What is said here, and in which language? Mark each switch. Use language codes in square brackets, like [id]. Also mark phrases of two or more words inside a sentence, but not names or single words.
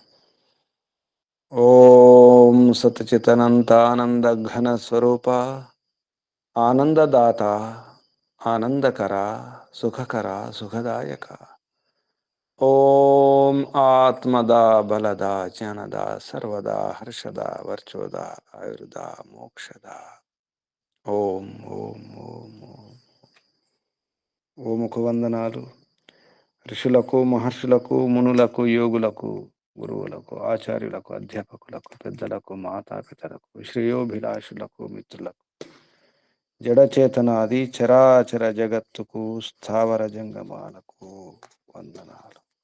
[sa] ओम सच्चिदानंद घन स्वरूप आनंददाता आनंदकरा सुखकरा सुखदायक। ओम आत्मदा बलदा ज्ञानदा सर्वदा हर्षदा वर्चोदा आयुर्दा मोक्षदा। ओम ओम ओम ओम [te] ఓ ముఖవందనాలు ఋషులకు మహర్షులకు మునులకు యోగులకు గురువులకు ఆచార్యులకు అధ్యాపకులకు పెద్దలకు మాతాపితలకు శ్రేయోభిలాషులకు మిత్రులకు జడచేతనాది చరాచర జగత్తుకు స్థావర జంగమాలకు వందనాలు.